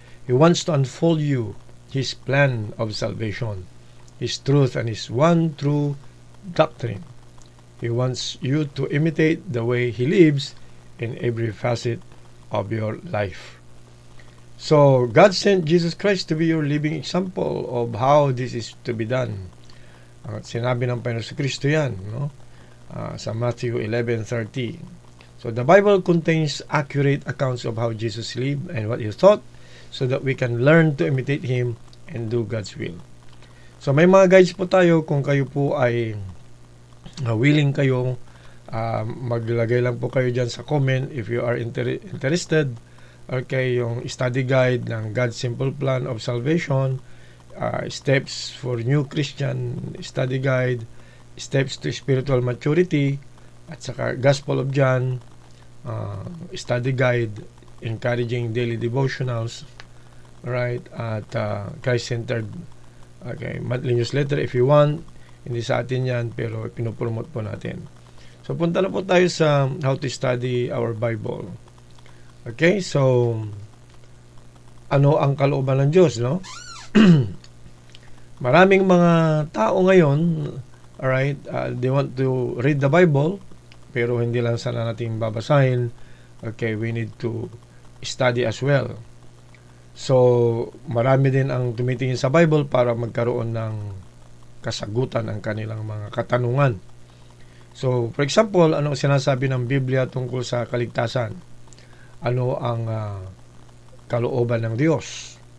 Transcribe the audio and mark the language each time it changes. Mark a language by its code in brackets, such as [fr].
[en] He wants to unfold you His plan of salvation, His truth, and His one true doctrine. He wants you to imitate the way He lives in every facet of your life. So, God sent Jesus Christ to be your living example of how this is to be done. [tl] Sinabi ng Panginoon sa Kristo yan, no? Sa Matthew 11:30. [en] So, the Bible contains accurate accounts of how Jesus lived and what He thought so that we can learn to imitate Him and do God's will. [tl] So, may mga guides po tayo kung kayo po ay willing kayo, maglagay lang po kayo dyan sa comment [en] if you are interested. Okay, yung study guide ng God's Simple Plan of Salvation, Steps for New Christian Study Guide, Steps to Spiritual Maturity, [tl] at saka [en] Gospel of John, Study Guide, Encouraging Daily Devotionals, right, at Christ-Centered monthly newsletter if you want. [tl] Hindi sa atin yan, pero pinopromote po natin. So, punta na po tayo sa [en] how to study our Bible. [tl] Okay, so ano ang kalooban ng Diyos, no? Maraming mga tao ngayon, alright, [en] they want to read the Bible, [tl] pero hindi lang sana natin babasahin. [en] Okay, we need to study as well. [tl] So, marami din ang tumitingin sa Bible para magkaroon ng kasagutan ang kanilang mga katanungan. So, for example, ano sinasabi ng Biblia tungkol sa kaligtasan? Ano ang kalooban ng Diyos?